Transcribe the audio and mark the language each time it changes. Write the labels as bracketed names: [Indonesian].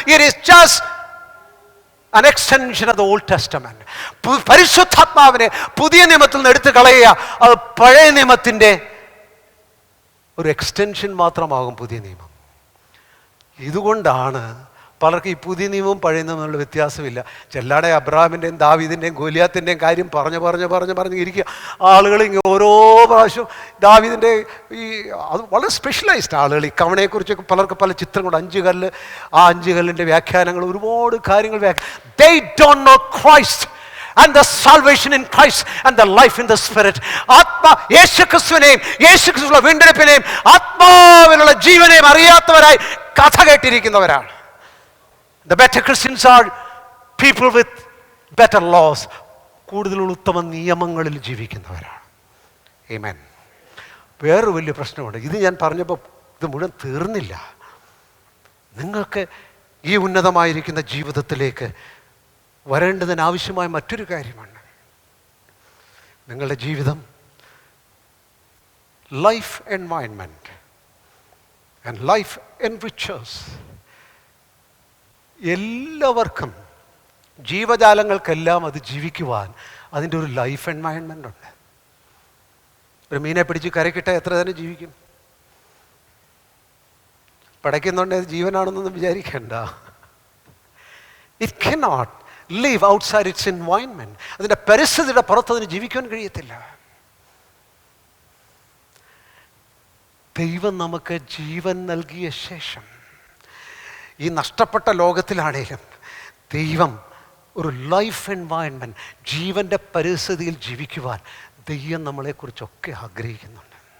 [English] It is just an extension of the Old Testament. [Malayalam] പരിശുദ്ധാത്മാവിനെ പുതിയ നിയമത്തിൽ നിന്ന് എടുത്തു കളയുക, അത് പഴയ നിയമത്തിന്റെ ഒരു എക്സ്റ്റൻഷൻ മാത്രമാകും പുതിയ നിയമം. ഇതുകൊണ്ടാണ് പലർക്കും ഈ പുതിയ നിയമവും പഴയ നിയമമുള്ള വ്യത്യാസമില്ല. ചെല്ലാടെ അബ്രഹാമിൻ്റെയും ദാവീദിൻ്റെയും ഗോലിയാത്തിൻ്റെയും കാര്യം പറഞ്ഞ് ഇരിക്കുക. ആളുകൾ ഇങ്ങനെ ഓരോ പ്രാവശ്യം ദാവീദിൻ്റെ അത് വളരെ സ്പെഷ്യലൈസ്ഡ് ആളുകൾ ഈ കവണയെക്കുറിച്ചൊക്കെ പലർക്ക് പല ചിത്രങ്ങളുണ്ട്. 5 കല്ല്, ആ 5 കല്ലിൻ്റെ വ്യാഖ്യാനങ്ങൾ, ഒരുപാട് കാര്യങ്ങൾ [English] They don't know Christ and the salvation in Christ and the life in the Spirit. [Malayalam] യേശുക്രിസ്തുവിനെയും യേശുക്രിസ്തുവിന്റെ വീണ്ടെടുപ്പിനെയും ആത്മാവിലുള്ള ജീവനെയും അറിയാത്തവരായി കഥ കേട്ടിരിക്കുന്നവരാണ്. [English] The better Christians are people with better laws. [Malayalam] കൂടുതൽ ഉത്തമ നിയമങ്ങളിൽ ജീവിക്കുന്നവരാണ്. ആമേൻ. വേറൊരു വലിയ പ്രശ്നമുണ്ട്. ഇത് ഞാൻ പറഞ്ഞപ്പോൾ ഇത് മുഴുവൻ തീർന്നില്ല. നിങ്ങൾക്ക് ഈ ഉന്നതമായിരിക്കുന്ന ജീവിതത്തിലേക്ക് വരേണ്ടതിന് ആവശ്യമായ മറ്റൊരു കാര്യമാണ്, നിങ്ങളുടെ ജീവിതം [English] Life environment and life enrichers. [Malayalam] എല്ലാവർക്കും, ജീവജാലങ്ങൾക്കെല്ലാം അത് ജീവിക്കുവാൻ അതിൻ്റെ ഒരു ലൈഫ് എൻവയൺമെൻ്റ് ഉണ്ട്. ഒരു മീനെ പിടിച്ച് കരക്കിട്ടാൽ എത്ര തന്നെ ജീവിക്കും? പടയ്ക്കുന്നുണ്ട്, അത് ജീവനാണെന്നൊന്നും വിചാരിക്കേണ്ട. [English] It cannot live outside its environment. [Malayalam] അതിൻ്റെ പരിസ്ഥിതിയുടെ പുറത്ത് അതിന് ജീവിക്കാൻ കഴിയത്തില്ല. ദൈവം നമുക്ക് ജീവൻ നൽകിയ ശേഷം ഈ നഷ്ടപ്പെട്ട ലോകത്തിലാണേലും ദൈവം ഒരു ലൈഫ് എൻവയൺമെൻറ്റ്, ജീവൻ്റെ പരിസ്ഥിതിയിൽ ജീവിക്കുവാൻ ദൈവം നമ്മളെക്കുറിച്ചൊക്കെ ആഗ്രഹിക്കുന്നുണ്ട്.